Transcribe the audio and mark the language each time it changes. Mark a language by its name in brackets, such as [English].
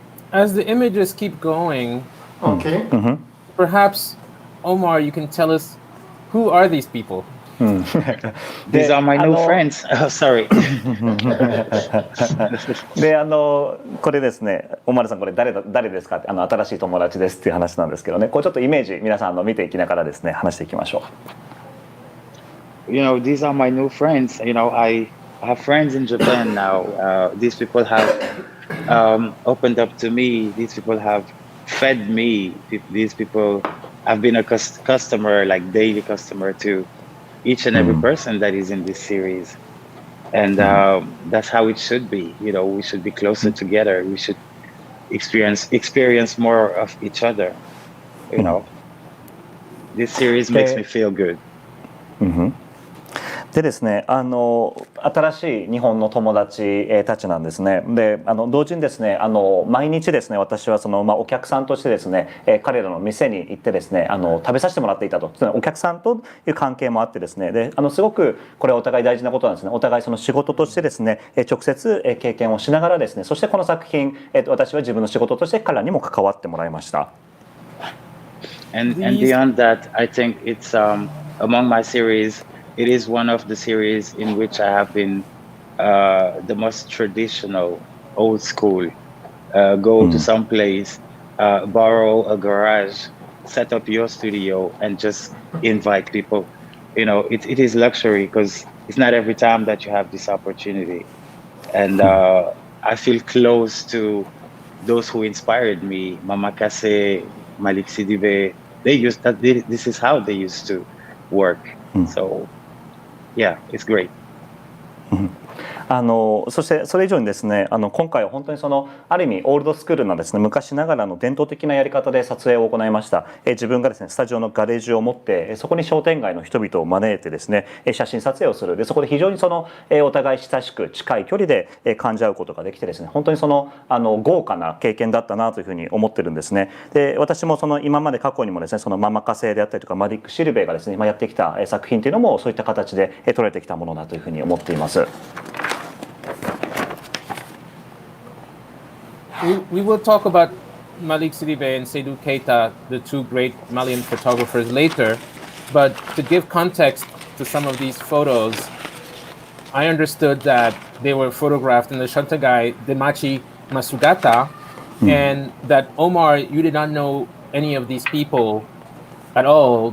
[English] As the images keep going, Okay. perhaps Omar, you can tell us who are these people? These are my new friends. Oh, sorry. [Japanese] でこれですね、オマールさんこれ誰ですかって新しい友達ですっていう話なんですけどね、こうちょっとイメージ皆さん見ていきながらですね話していきましょう。 [English] These are my new friends. I have friends in Japan now. These people have opened up to me. These people have fed me. These people have been a customer, like daily customer to each and every person that is in this series. And that's how it should be. We should be closer together. We should experience more of each other. This series makes me feel good. [Japanese] でですね、新しい日本の友達たちなんですね。で、同時にですね、毎日ですね、私はお客さんとしてですね、彼らの店に行ってですね、食べさせてもらっていたと、お客さんという関係もあってですね、ですごくこれはお互い大事なことなんですね。お互い仕事としてですね、直接経験をしながらですね、そしてこの作品、私は自分の仕事として彼らにも関わってもらいました。 [English] And beyond that, I think it's among my series. It is one of the series in which I have been the most traditional, old school. Go to some place, borrow a garage, set up your studio, and just invite people. You know, it is luxury because it's not every time that you have this opportunity. And I feel close to those who inspired me, Mama Kase, Malik Sidibe. This is how they used to work. So, yeah, it's great. [Japanese] そしてそれ以上にですね、今回は本当にある意味オールドスクールなですね、昔ながらの伝統的なやり方で撮影を行いました。自分がですねスタジオのガレージを持って、そこに商店街の人々を招いてですね、写真撮影をする。でそこで非常にお互い親しく近い距離で感じ合うことができてですね、本当に豪華な経験だったなというふうに思ってるんですね。で私も今まで過去にもですね、ママカセであったりとかマディック・シルベイがですね、やってきた作品というのもそういった形で撮られてきたものだというふうに思っています。 [English] We will talk about Malik Sidibe and Seydou Keita, the two great Malian photographers, later. But to give context to some of these photos, I understood that they were photographed in the Shantagai Demachi Masugata, and that Omar, you did not know any of these people at all.